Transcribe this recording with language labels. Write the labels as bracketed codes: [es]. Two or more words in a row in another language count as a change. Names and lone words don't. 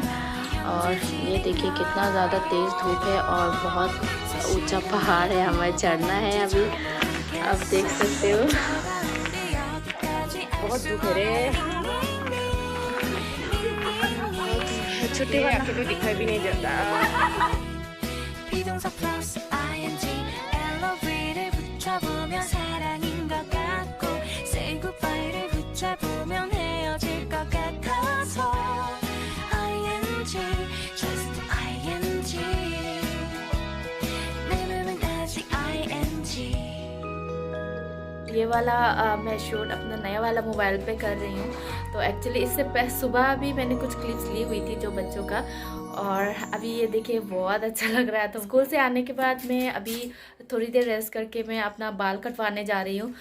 [hi] और ये देखिए कितना ज़्यादा तेज़ धूप है और बहुत ऊंचा पहाड़ है, हमें चढ़ना है अभी, आप देख सकते हो। बहुत धूप है रे। छुट्टी वाला तो दिखाई भी नहीं देता। [ko] 비동사 플러스 ing 엘리베이터를 붙여보면 사랑인 것 같고 [en] say goodbye [ko] 를 붙잡으면 헤어질 것 같아서 [en] ing just ing [ko] 내 맘은 아직 ing। [hi] ये वाला मैं शूट अपना नया वाला मोबाइल पे कर रही हूँ। तो एक्चुअली इससे सुबह भी मैंने कुछ क्लिप्स ली हुई थी जो बच्चों का, और अभी ये देखिए बहुत अच्छा लग रहा है। तो स्कूल से आने के बाद मैं अभी थोड़ी देर रेस्ट करके मैं अपना बाल कटवाने जा रही हूँ।